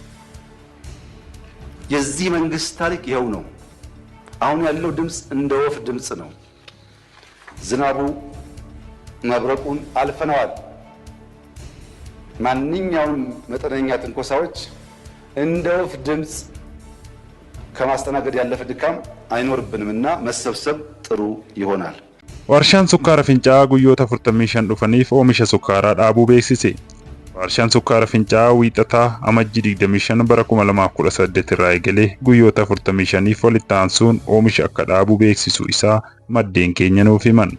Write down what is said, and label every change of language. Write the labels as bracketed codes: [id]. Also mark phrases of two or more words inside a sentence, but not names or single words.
[am] የዚህ መንግስት ታሪክ ይኸው ነው። አሁን ያለው ድምጽ እንደ ወፍ ድምጽ ነው። ዝናቡ መብረቁን አልፈነዋል። ማንኛውም መጠነኛ ትንኮሳዎች እንደ ወፍ ድምጽ ከማስተናገድ ያለፈ ድካም አይኖርብንምና መሰብሰብ ጥሩ ይሆናል። [om] Warshaan sukkaara fincaa'aa guyyoota 45 dhufaniif oomisha sukkaaraa dhaabuu beeksise. Warshaan sukkaara fincaa'aa wiixataa amajjii 25 bara 2018 irraa eegalee guyyoota 45f walitti aansuun oomisha akka dhaabuu beeksisu isaa maddeen keenya nuuf himan.